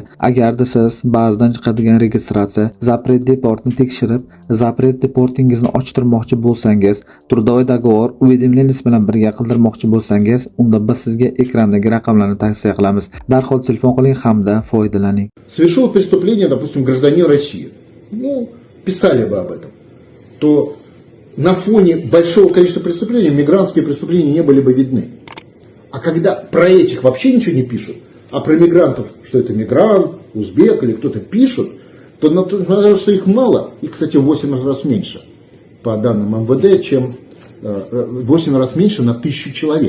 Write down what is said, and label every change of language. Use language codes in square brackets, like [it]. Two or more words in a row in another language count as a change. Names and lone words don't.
[uz] Agarda siz ba'zidan chiqadigan registratsiya, Zapret deportni tekshirib, Zapret deportingizni ochtirmoqchi bo'lsangiz, [ru] Трудовой договор, уведомлениес [uz] bilan birga qildirmoqchi bo'lsangiz, unda biz sizga ekrandagi raqamlarni tavsiya qilamiz. Darhol telefon qiling hamda foydalaning. [ru] Совершил преступление, допустим, гражданин России. Писали бы об этом. То на фоне большого количества преступлений мигрантские преступления не были бы видны. А когда про этих вообще ничего не пишут, а про мигрантов, что это мигрант, узбек или кто-то пишут, то на то, что их мало, их, кстати, в 8 раз меньше, по данным МВД, чем 8 раз меньше на 1000 человек.